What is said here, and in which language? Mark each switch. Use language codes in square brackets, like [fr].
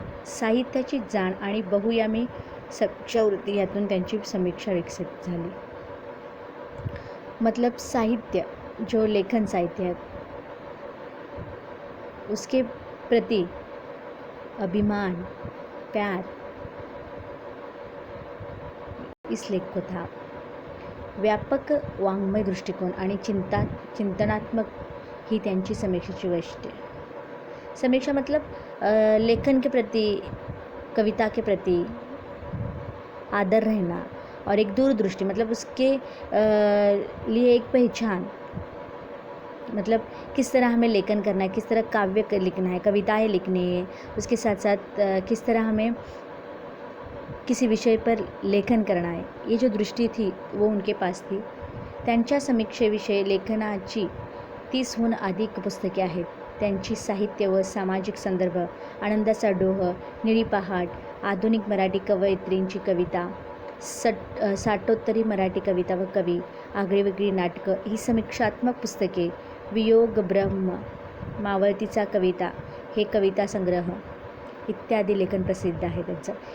[mr] साहित्याची जाण आणि बहुयामी समीक्षावृत्ती यातून त्यांची समीक्षा विकसित झाली। [hi] मतलब साहित्य, जो लेखन साहित्य है, उसके प्रति अभिमान, प्यार इस लेख को था। [mr] व्यापक वाङ्मय दृष्टिकोन आणि चिंतनात्मक ही त्यांची समीक्षेची वैशिष्ट्य। [hi] समीक्षा मतलब लेखन के प्रति, कविता के प्रति आदर रहना और एक दूरदृष्टि, मतलब उसके लिए एक पहचान, मतलब किस तरह हमें लेखन करना है, किस तरह काव्य लिखना है, कविताएं लिखनी है, उसके साथ साथ किस तरह हमें किसी विषय पर लेखन करना है, ये जो दृष्टी थी वो उनके पास थी। [mr] त्यांच्या समीक्षेविषयी लेखनाची 30हून अधिक पुस्तके आहेत। त्यांची साहित्य व सामाजिक संदर्भ, आनंदाचा डोह, निळी पहाट, आधुनिक मराठी कवयित्रींची कविता, साठोत्तरी मराठी कविता व कवी, आगळीवेगळी नाटकं ही समीक्षात्मक पुस्तके, वियोग ब्रह्म, मावळतीचा कविता हे कविता संग्रह इत्यादी लेखन प्रसिद्ध आहे त्यांचं।